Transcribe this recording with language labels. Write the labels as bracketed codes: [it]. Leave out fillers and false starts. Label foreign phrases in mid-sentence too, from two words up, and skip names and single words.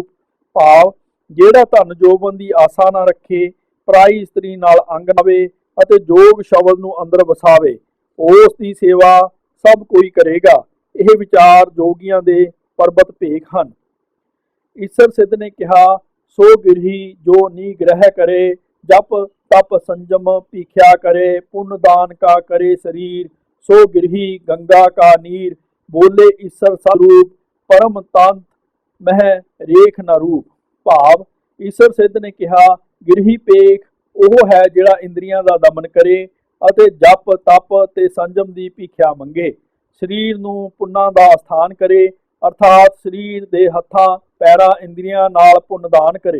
[pa] ਭਾਵ, ਜਿਹੜਾ ਧਨ ਜੋਬਨ ਦੀ ਆਸਾ ਨਾ ਰੱਖੇ, ਪਰਾਈ ਇਸਤਰੀ ਨਾਲ ਅੰਗ ਲਾਵੇ ਅਤੇ ਜੋਗ ਸ਼ਬਦ ਨੂੰ ਅੰਦਰ ਵਸਾਵੇ, ਉਸ ਦੀ ਸੇਵਾ ਸਭ ਕੋਈ ਕਰੇਗਾ। ਇਹ ਵਿਚਾਰ ਜੋਗੀਆਂ ਦੇ ਪਰਬਤ ਭੇਖ ਹਨ। ਈਸਰ ਸਿੱਧ ਨੇ ਕਿਹਾ, ਸੋ ਗਿਰਹੀ ਜੋ ਨਿਗ੍ਰਹਿ ਕਰੇ, ਜਪ ਤਪ ਸੰਜਮ ਭੀਖਿਆ ਕਰੇ, ਪੁੰਨ ਦਾਨ का करे शरीर, सो गिरही गंगा का नीर। बोले ईसर स्वरूप, परम तंत मह ਰੇਖ ਨਾ ਰੂਪ। ਭਾਵ, ਈਸਰ ਸਿੱਧ ਨੇ ਕਿਹਾ, ਗਿਰਹੀ ਭੇਖ ਉਹ ਹੈ ਜਿਹੜਾ ਇੰਦਰੀਆਂ ਦਾ ਦਮਨ ਕਰੇ ਅਤੇ ਜਪ ਤਪ ਤੇ ਸੰਜਮ ਦੀ ਭੀਖਿਆ ਮੰਗੇ, ਸਰੀਰ ਨੂੰ ਪੁੰਨਾਂ ਦਾ ਸਥਾਨ ਕਰੇ, ਅਰਥਾਤ ਸਰੀਰ ਦੇ ਹੱਥਾਂ ਪੈਰਾਂ ਇੰਦਰੀਆਂ ਨਾਲ ਪੁੰਨਦਾਨ ਕਰੇ।